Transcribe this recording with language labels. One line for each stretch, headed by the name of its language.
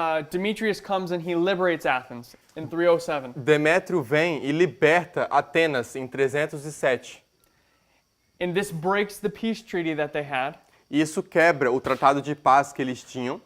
English: Demetrius comes and he liberates Athens in 307.
Portuguese: Demétrio vem e liberta Atenas em 307.
English: And this breaks the peace treaty that they had
Portuguese: E isso quebra o tratado de paz que eles tinham